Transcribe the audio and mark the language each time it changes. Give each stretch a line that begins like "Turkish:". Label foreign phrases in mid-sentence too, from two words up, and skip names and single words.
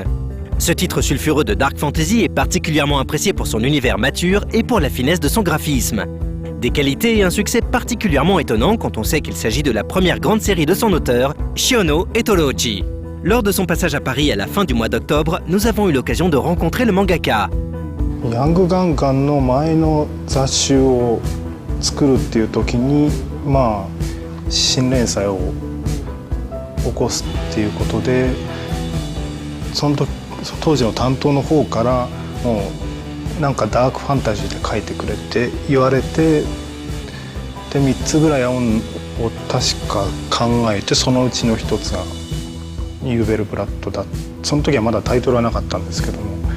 French: Ce titre sulfureux de
English: dark fantasy
French: est particulièrement apprécié pour son univers mature et pour la finesse de son graphisme. Des qualités et un succès particulièrement étonnant quand on sait qu'il s'agit de la première grande série de son auteur, Shiono Etorochi. Lors de son passage à Paris à la fin du mois d'octobre, nous avons eu l'occasion de rencontrer le mangaka.
Japanese: ヤングガンガンの前の雑誌を作るっていう時にまあ新連載を起こすっていうことでその時当時の担当の方からもうなんかダークファンタジーで書いてくれって言われてで3つぐらい案を確か考えてそのうちの1つがユーベルブラッドだその時はまだタイトルはなかったんですけども